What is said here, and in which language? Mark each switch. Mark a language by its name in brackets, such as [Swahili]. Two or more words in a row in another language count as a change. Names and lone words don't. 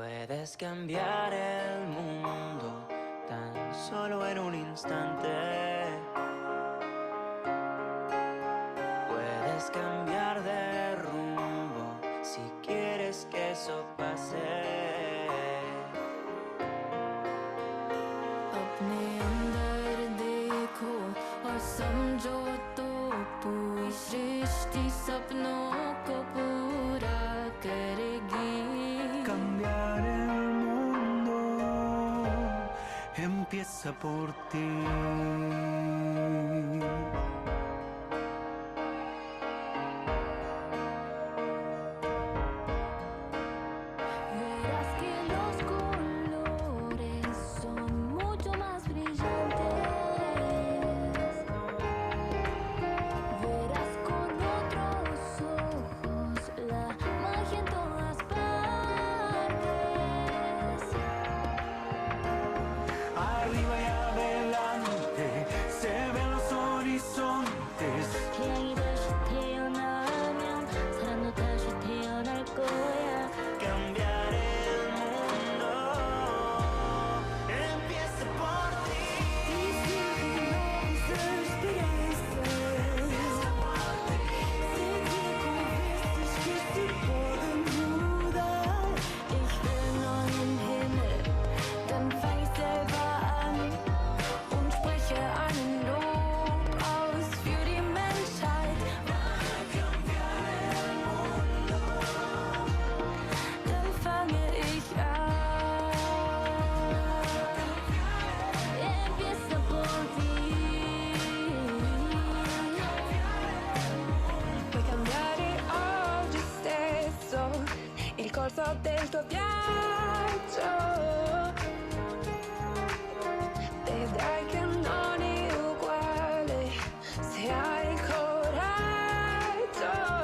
[Spanish] Puedes cambiar el mundo tan solo en un instante. Puedes cambiar de rumbo si quieres que eso pase. [Hindi] अपने अंदर देखो और समझो तो पूरी सृष्टि सपनों को पूरा करेगी. [Spanish] Cambiar el mundo empieza por ti. Verás que los colores son mucho más brillantes. Verás con otros ojos la magia en todas partes. Arriba y adelante se ven los horizontes. [Korean] 태양이 다시 태어나면 사랑도 다시 태어날 거야. [Spanish] Cambiar el mundo empieza por ti. [German] Ich will neuen Himmel, dann fang ich selber an und spreche einen Lob aus für die Menschheit. Dann fange ich an. [Spanish] Empieza por ti. [Italian] Puoi cambiare oggi stesso il corso del tuo viaggio. Vedrai che non è uguale se hai coraggio.